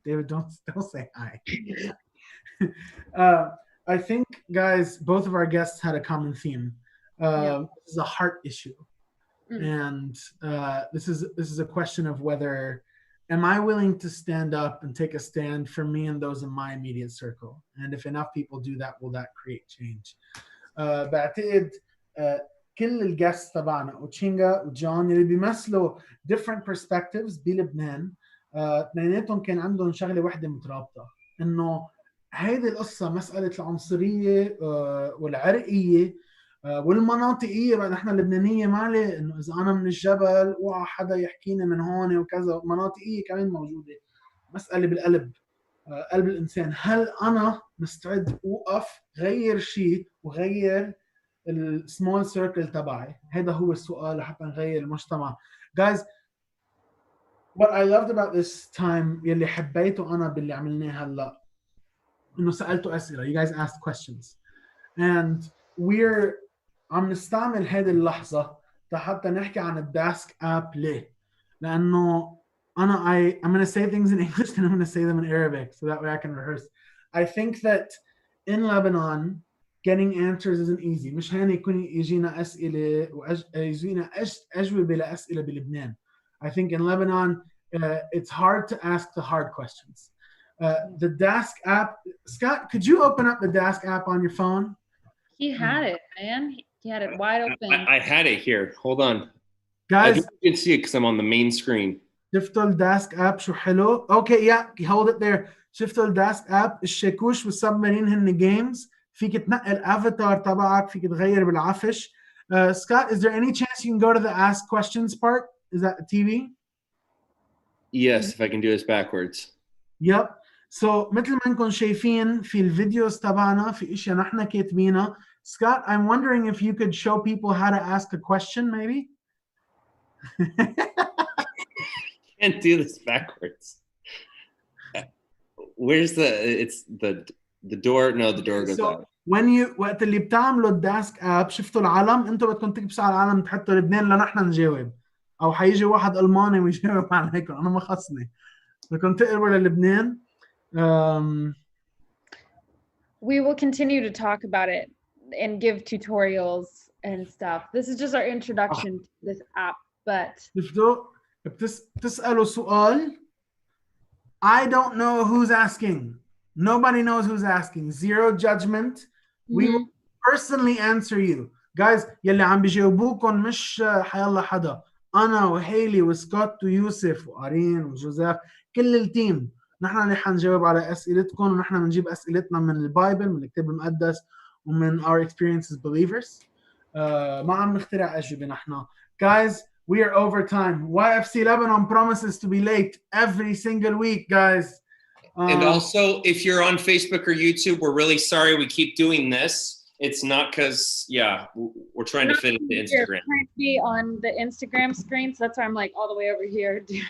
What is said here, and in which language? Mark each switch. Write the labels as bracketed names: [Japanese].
[English] David, don't say hi. I think, guys, both of our guests had a common theme. This is a heart issue, and this is a question of whether am I willing to stand up and take a stand for me and those in my immediate circle, and if enough people do that, will that create change? [Arabic] بعتقد كل الجاست تبعنا اوتشينجا وجون اللي بيمثلوا [English] different perspectives [Arabic] بلبنان اثنيناتهم كان عندهم شغله واحده مترابطه انه هيدي القصه مساله العنصريه والعرقيه والمناطقيه. بقى نحن اللبنانيه ما عليه انه اذا انا من الجبل اوعى حدا يحكيني من هون وكذا. مناطقيه كمان موجوده. مساله بالقلب، قلب الانسان. هل انا مستعد اوقف غير شيء وغير السمول سيركل تبعي؟ هذا هو السؤال لحتى نغير المجتمع. [English] Guys, what I loved about this time [Arabic] يلي حبيته انا باللي عملناه هلا انه سالته اسئله. [English] You guys asked questions and we're [Arabic] عم نستعمل هذه اللحظه حتى نحكي عن الداسك اب. ليه؟ لانه [English] I'm going to say things in English and I'm going to say them in Arabic so that way I can rehearse. I think that in Lebanon getting answers isn't easy. [Arabic] مش هين يكون يجينا أسئلة يجينا أجوبة لأسئلة بلبنان. [English] I think in Lebanon it's hard to ask the hard questions. The Dask app, Scott, could you open up the Dask app on your phone? He had it, man. He had it wide open. I had it here. Hold on. Guys, you can see it because I'm on the main screen. [Arabic] شفتوا الداسك اب شو حلو؟ اوكي يا [English] hold it there. [Arabic] شفتوا الداسك اب؟ الشاكوش والسبمارين هن جيمز. فيك تنقل افاتار تبعك، فيك تغير بالعفش. [English] Scott, is there any chance you can go to the ask questions part? Is that the TV? Yes, if I can do this backwards. Yep. [Arabic] So مثل ما انكم شايفين في الفيديوز تبعنا في اشياء نحن كاتبينها. [English] Scott, I'm wondering if you could show people how to ask a question maybe? Can't do this backwards. Where's the door? No, the door goes out. when you [Arabic] وقت اللي بتعملوا الداسك اب شفتوا العلم، انتم بدكم تكبسوا على العلم تحطوا لبنان لنحن نجاوب، او حيجي واحد الماني ويجاوب عليكم. انا ما خصني. بدكم تقربوا للبنان. [English] We will continue to talk about it and give tutorials and stuff. This is just our introduction to this app. But [Arabic] شفتوا بتسألوا سؤال. [English] I don't know who's asking. Nobody knows who's asking. Zero judgment. We will personally answer you. [Arabic] Guys, يلي عم بيجاوبوكم مش حيالله حدا. أنا وهيلي وسكوت ويوسف وأرين وجوزيف كل التيم. نحن اللي حنجاوب على أسئلتكم، ونحن بنجيب أسئلتنا من البايبل، من الكتاب المقدس، ومن [English] our experiences believers. [Arabic] ما عم نخترع أجوبة نحن. [English] Guys, we are over time. YFC Lebanon promises to be late every single week, guys. And also, if you're on Facebook or YouTube, we're really sorry we keep doing this. It's not because, we're trying to fit into Instagram. We're trying to be on the Instagram screen, so that's why I'm like all the way over here.